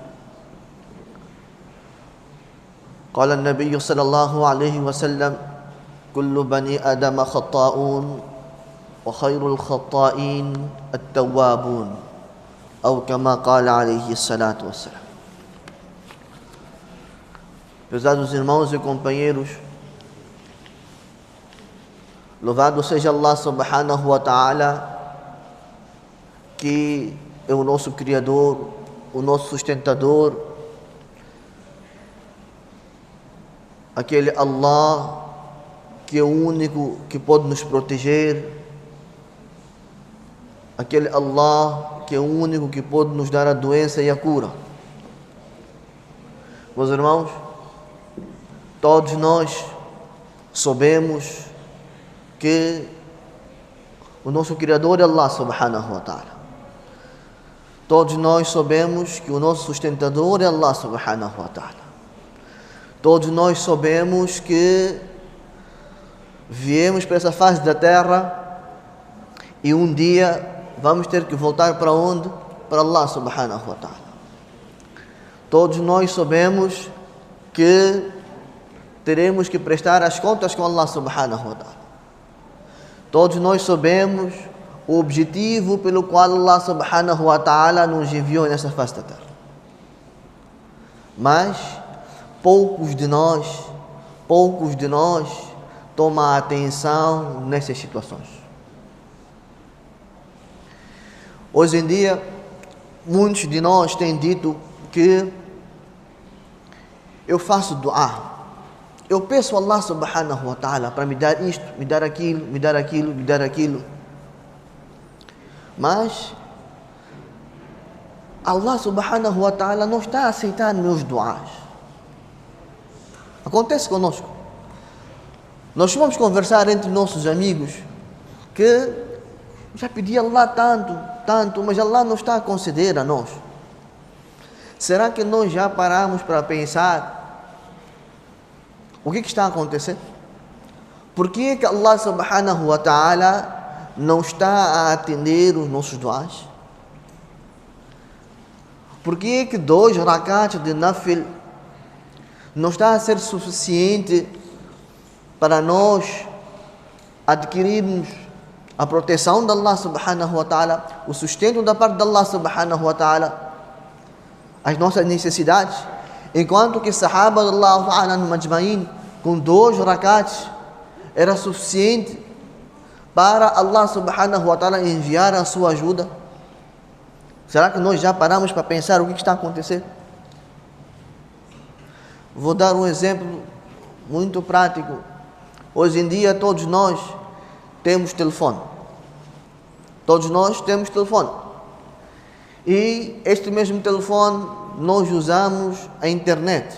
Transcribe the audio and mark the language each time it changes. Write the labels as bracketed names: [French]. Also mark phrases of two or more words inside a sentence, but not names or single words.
[Arabic] قال النبي صلى الله عليه وسلم كل بني آدم خطاؤون وخير الخطائين التوابون أو كما قال عليه الصلاة والسلام. [Portuguese] Prezados irmãos e companheiros, louvado seja [Arabic] الله سبحانه وتعالى, [Portuguese] que é o nosso Criador, o nosso sustentador, aquele Allah que é o único que pode nos proteger, aquele Allah que é o único que pode nos dar a doença e a cura. Meus irmãos, todos nós sabemos que o nosso Criador é [Arabic] الله سبحانه وتعالى. [Portuguese] Todos nós sabemos que o nosso sustentador é [Arabic] الله سبحانه وتعالى. [Portuguese] Todos nós sabemos que viemos para essa face da terra e um dia vamos ter que voltar para onde? Para [Arabic] الله سبحانه وتعالى. [Portuguese] Todos nós sabemos que teremos que prestar as contas com [Arabic] الله سبحانه وتعالى. [Portuguese] Todos nós sabemos o objetivo pelo qual [Arabic] الله سبحانه وتعالى [Portuguese] nos enviou nessa face da terra. Mas poucos de nós tomam atenção nessas situações. Hoje em dia, muitos de nós têm dito que eu faço dua, eu peço a [Arabic] الله سبحانه وتعالى [Portuguese] para me dar isto, me dar aquilo, me dar aquilo, me dar aquilo. Mas [Arabic] الله سبحانه وتعالى [Portuguese] não está a aceitar meus duas. Acontece conosco. Nós vamos conversar entre nossos amigos que já pedi a Allah tanto, mas Allah não está a conceder a nós. Será que nós já paramos para pensar o que está a acontecer? Por que [Arabic] الله سبحانه وتعالى [Portuguese] não está a atender os nossos duas? Por que 2 rakats de nafil não está a ser suficiente para nós adquirirmos a proteção de [Arabic] الله سبحانه وتعالى, [Portuguese] o sustento da parte de [Arabic] الله سبحانه وتعالى, [Portuguese] as nossas necessidades, enquanto que Sahaba de [Arabic] الله تعالى [Portuguese] no Majma'in, com 2 rakats, era suficiente para [Arabic] الله سبحانه وتعالى [Portuguese] enviar a sua ajuda? Será que nós já paramos para pensar o que está a acontecer? Vou dar um exemplo muito prático. Hoje em dia todos nós temos telefone. Todos nós temos telefone. E este mesmo telefone nós usamos a internet.